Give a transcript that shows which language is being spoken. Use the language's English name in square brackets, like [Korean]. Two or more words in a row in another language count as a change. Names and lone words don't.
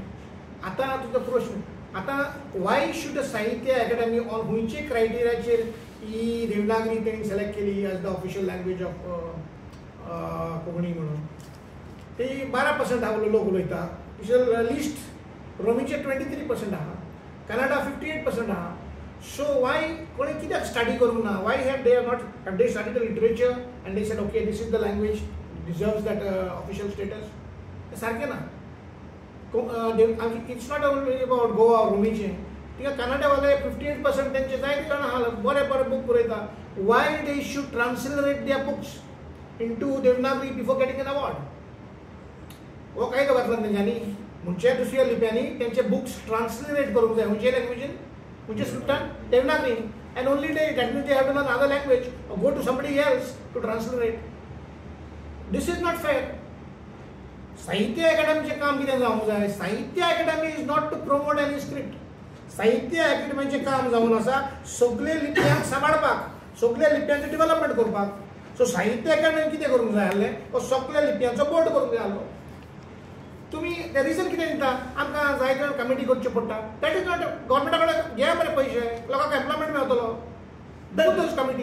[Konkani] आतां तुजो प्रश्न आतां [English] why should a [Konkani] साहित्य अकादमी ऑन खंयचे क्रायटेरियाचेर ही देवनागरी तेणी सिलेक्ट केली [English] as the official language of [Konkani] कोंकणी म्हणून? ती 12% लोक उलयता. लिस्ट रोमीचे 23% आहा, कन्नडा 58% आहा. सो वाय कोणी कित्याक स्टडी करूंक ना? [English] why have they studied the literature and they said okay this is the language deserves that official status? [Konkani] सारकें ना. [English] it's not only about Goa रोमीचें. [Konkani] तिका कन्नडावाले 58% तेंचे जायते जाण आहा बरे बूक बरयता. [English] why they should translate their books into Devanagari before getting an award? [Konkani] हो कायदो घातला तेंच्यांनी. म्हणजे दुसऱ्या लिप्यांनी त्यांचे बुक्स ट्रान्सलेट करूंक जाय खंयचे लँग्वेजीन खंयचे स्क्रिप्टान देवनागरीन [English] and only they that means they have to learn another language or go to somebody else to translate. This is not fair. [Konkani] साहित्य अकादमीचे काम कितें जावंक जाय साहित्य अकादमी [English] is not to promote any script [Konkani] साहित्य अकादमीचें काम जावन आसा सगळे लिप्यांक सांबाळपाक सगळ्या लिप्यांचें डेव्हलपमेंट करपाक सो साहित्य अकादमी कितें करूंक जाय आसलें तो सगळ्या लिप्यांचो बोर्ड करूंक जाय आसलो तुम्ही ते रिजन कितें दिता आमकां जाय जाण कमिटी करच्यो पडटा [English] that is not [Konkani] गव्हर्मेंटा कडेन घे बरे पयशे लोकांक एम्प्लॉयमेंट मेळटलो कमिटी